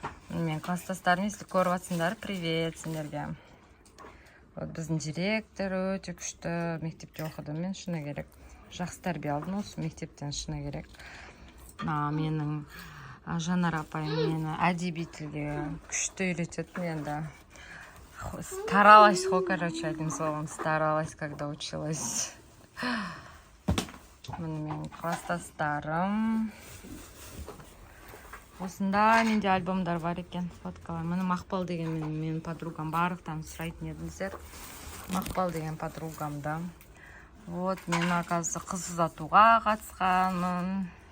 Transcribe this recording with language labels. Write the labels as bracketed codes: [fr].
[kk] Мен класстастарым, если көріп жатсыңдар, привет сендерге. Вот біздің директор өте күшті мектепте оқыды. Мен шыны керек. Жақсы тәрбие алдым осы мектептен, шыны керек. Менің Жанар апайым мені әдеби тілге күшті үйрететін енді. [ru] Старалась, короче, одним словом, старалась, когда училась. [kk] Міне менің класстастарым. Осында менде альбомдар бар екен, фоткалар. Міне Мақпал деген менің подругам, барлықтан сұрайтын едіңіздер. Мақпал деген подругамда. Вот, мен оказывается қыз ұзатуға қатысқанмын.